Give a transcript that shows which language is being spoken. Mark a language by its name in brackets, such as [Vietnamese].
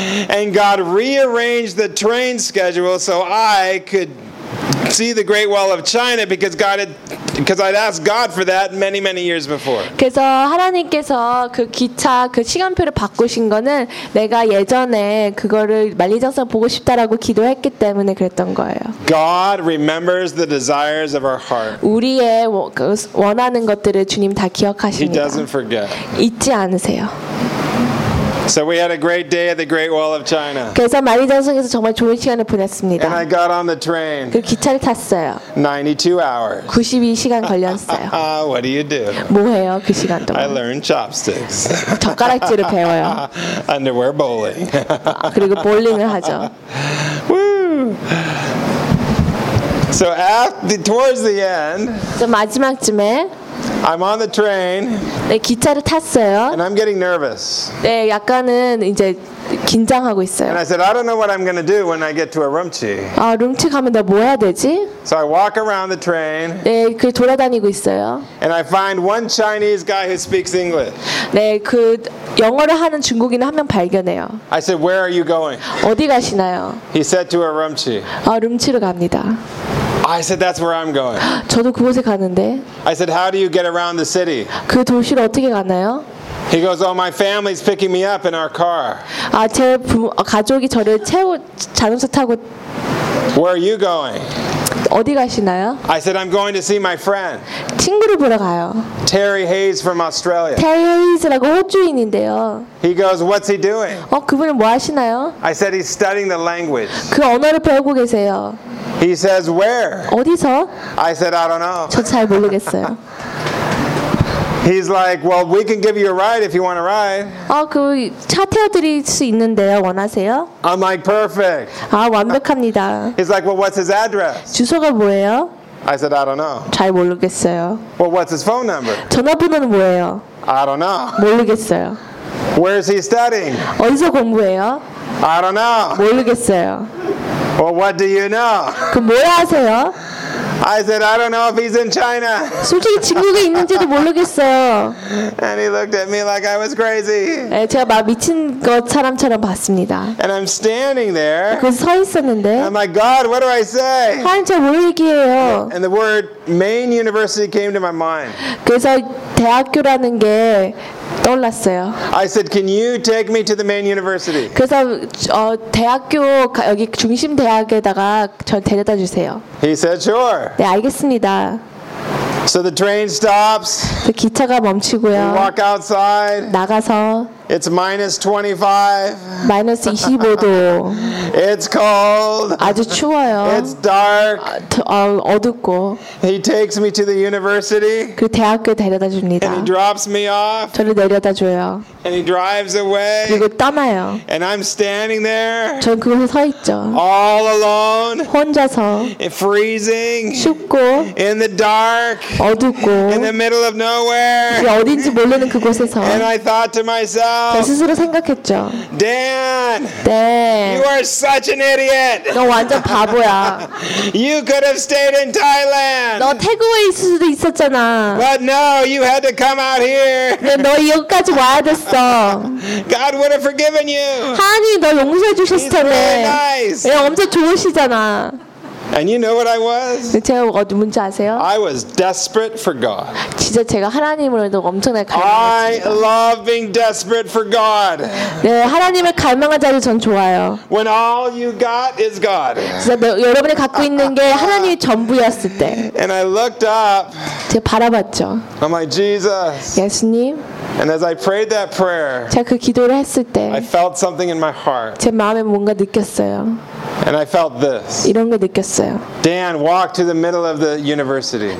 [English] And God rearranged the train schedule so I could see the Great Wall of China because I'd asked God for that many years before. [Korean] 그래서 하나님께서 그 기차 그 시간표를 바꾸신 거는 내가 예전에 그거를 만리장성 보고 싶다라고 기도했기 때문에 그랬던 거예요. [English] God remembers the desires of our heart. [Korean] 우리의 원하는 것들을 주님 다 기억하십니다. [English] He doesn't forget. [Korean] 잊지 않으세요. [English] So we had a great day at the Great Wall of China. [Korean] 그래서 만리장성에서 정말 좋은 시간을 보냈습니다. [English] And I got on the train. [Korean] 그 기차를 탔어요. [English] 92 hours. [Korean] 92시간 걸렸어요. [English] What do you do? [Korean] 뭐 해요, 그 시간 동안? [English] I learned chopsticks. [Korean] 젓가락질을 배워요. [English] Underwear bowling. [Korean] 그리고 볼링을 하죠. [English] Woo! So towards the end. [Korean] 저 마지막쯤에 [English] I'm on the train. [Korean] 네, 기차를 탔어요. [English] And I'm getting nervous. [Korean] 네, 약간은 이제 긴장하고 있어요. [English] And I said, "I don't know what I'm going to do when I get to Urumqi." [Korean] 아, 룸치 가면 내가 뭐 해야 되지? [English] So I walk around the train. [Korean] 네, 그 돌아다니고 있어요. [English] And I find one Chinese guy who speaks English. [Korean] 네, 그 영어를 하는 중국인을 한 명 발견해요. [English] I said, "Where are you going?" [Korean] 어디 가시나요? [English] He said, "To Urumqi." [Korean] 아, 룸치로 갑니다. [English] I said, "That's where I'm going." [Korean] 저도 그곳에 가는데. [English] I said, "How do you get around the city?" [Korean] 그 도시를 어떻게 가나요? [English] He goes, "Oh, my family's picking me up in our car." [Korean] 아, 제 가족이 저를 자동차 타고. [English] Where are you going? [Korean] 어디 가시나요? [English] I said, "I'm going to see my friend." [Korean] 친구를 보러 가요. [English] Terry Hayes from Australia. [Korean] Terry Hayes라고 호주인인데요. [English] He goes, "What's he doing?" [Korean] 그분은 뭐 하시나요? [English] I said, "He's studying the language." [Korean] 그 언어를 배우고 계세요. [English] He says, "Where?" [Korean] 어디서? [English] I said, "I don't know." [Korean] 저 잘 모르겠어요. [English] He's like, "Well, we can give you a ride if you want a ride." [Korean] 그 차 태워드릴 수 있는데요, 원하세요? [English] I'm like, "Perfect." [Korean] 아, 완벽합니다. [English] He's like, "Well, what's his address?" [Korean] 주소가 뭐예요? [English] I said, "I don't know." [Korean] 잘 모르겠어요. [English] "Well, what's his phone number?" [Korean] 전화번호는 뭐예요? [English] I don't know. [Korean] 모르겠어요. [English] "Where is he studying?" [Korean] 어디서 공부해요? [English] I don't know. [Korean] 모르겠어요. [English] "Well, what do you know?" [Korean] 그 뭐 아세요? [English] I said, I don't know if he's in China. [Korean] 솔직히 중국에 있는지도 모르겠어요. [English] And he looked at me like I was crazy. [Korean] 네, 제가 막 미친 것 사람처럼 봤습니다. [English] And I'm standing there. [Korean] 그래서 서 있었는데. [English] I'm like, God, what do I say? [Korean] 하나님, 제가 뭘 얘기해요? [English] And the word Maine University came to my mind. [Korean] 그래서 대학교라는 게 떠올랐어요. [English] I said, can you take me to the Maine University? [Korean] 그래서 대학교 여기 중심 대학에다가 저 데려다 주세요. [English] He said, sure. [Korean] 네, 알겠습니다. [English] So the train stops. [Korean] 기차가 멈추고요. [English] We walk outside. [Korean] 나가서. [English] It's minus 25. [Korean] 마이너스 25도. [English] It's cold. [Korean] 아주 추워요. [English] It's dark. [Korean] 어둡고. [English] He takes me to the university. [Korean] 그 대학교 데려다 줍니다. [English] And he drops me off. [Korean] 저를 내려다 줘요. [English] And he drives away. [Korean] 그리고 떠나요. [English] And I'm standing there. [Korean] 전 그곳에 서 있죠. [English] All alone. [Korean] 혼자서. [English] Freezing. [Korean] 춥고. [English] In the dark. [Korean] 어둡고. [English] In the middle of nowhere. [Korean] 이게 어딘지 모르는 그곳에서. [English] And I thought to myself. [Korean] 내 스스로 생각했죠. [English] Dan, [Korean] Dan, [English] you are such an idiot. [Korean] 너 완전 바보야. [English] You could have stayed in Thailand. [Korean] 너 태국에 있을 수도 있었잖아. [English] But no, you had to come out here. [Korean] 너 여기까지 와야 됐어. [English] God would have forgiven you. [Korean] 하나님 너 용서해 주셨을 텐데. [English] He's very nice. [Korean] 얘 엄청 좋으시잖아. [English] And you know what I was? [Korean] 제가 어떤 문제 아세요? [English] I was desperate for God. [Korean] 진짜 제가 하나님으로도 엄청나게 갈망했습니다. [English] I love being desperate for God. [Korean] 네, 하나님을 갈망한 자리 전 좋아요. [English] When all you got is God. [Korean] 진짜 여러분이 갖고 있는 게 하나님이 전부였을 때. [English] And I looked up. [Korean] 제가 바라봤죠. [English] Oh my Jesus. [Korean] 예수님. [English] And as I prayed that prayer. [Korean] 제가 그 기도를 했을 때. [English] I felt something in my heart. [Korean] 제 마음에 뭔가 느꼈어요. [English] And I felt this. [Korean] 이런 거 느꼈. [English] Dan, walk to the middle of the university.